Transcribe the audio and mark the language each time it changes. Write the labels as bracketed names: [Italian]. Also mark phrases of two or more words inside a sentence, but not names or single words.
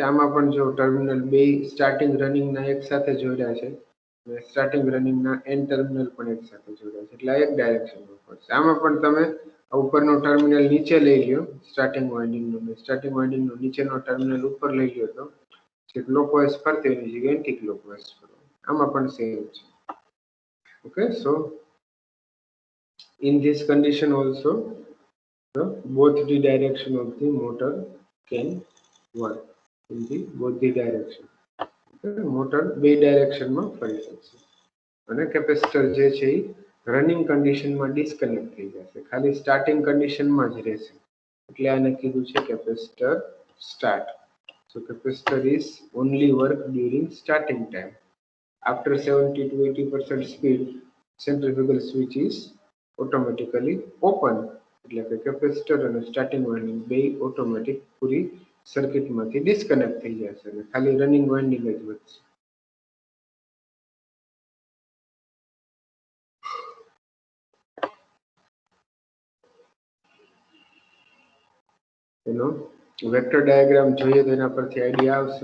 [Gujarati] આમાં પણ જો ટર્મિનલ બે [English] starting runningના [Gujarati] એક સાથે જોડ્યા છે અને [English] starting runningના end terminal [Gujarati] પણ એક સાથે જોડ્યા છે, એટલે એક ડાયરેક્શનમાં ફરશે. આમાં પણ તમે ઉપરનો ટર્મિનલ નીચે લઈ લ્યો [English] starting windingનું, starting windingનું [Gujarati] નીચેનો ટર્મિનલ ઉપર લઈ લ્યો તો જે ક્લોકવાઇઝ ફરતી એની જગ્યાએ [English] anti clockwise [Gujarati] ફરશે. આમાં પણ સેમ છે. [English] Okay, so in this condition also both the direction of the motor can work in the both the direction. [Gujarati] Okay, મોટર બે ડાયરેક્શનમાં ફરી શકશે અને કેપેસિટર જે છે એ [English] running conditionમાં [Gujarati] ડિસ્કનેક્ટ થઈ જશે, ખાલી [English] starting conditionમાં [Gujarati] જ રહેશે, એટલે આને કીધું છે [English] capacitor start. So capacitor is only work during starting time. After 70 to 80% speed, centrifugal switch is automatically open. [Gujarati] એટલે કે કેપેસિટર અને [English] starting winding [Gujarati] બે ઓટોમેટિક પૂરી સર્કિટમાંથી ડિસ્કનેક્ટ થઈ જશે અને ખાલી [English] running winding [Gujarati] જ વધશે. એનો [English] vector diagram [Gujarati] જોઈએ તો એના પરથી આઈડિયા આવશે.